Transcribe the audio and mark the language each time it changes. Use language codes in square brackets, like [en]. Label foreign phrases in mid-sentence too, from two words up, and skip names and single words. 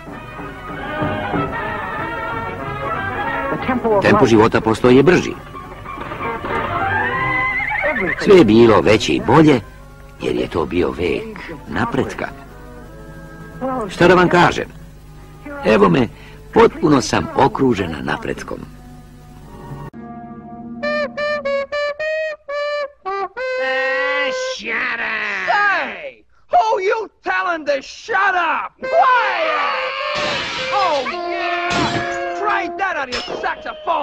[sr] Tempo života postoje brži. Sve je bilo veće i bolje, jer je to bio vek napretka. Šta da vam kažem? Evo me, potpuno sam okružena napretkom. [en] Shut up! Say! Who you telling to shut up? Quiet! Oh, yeah! Trade that on your saxophone!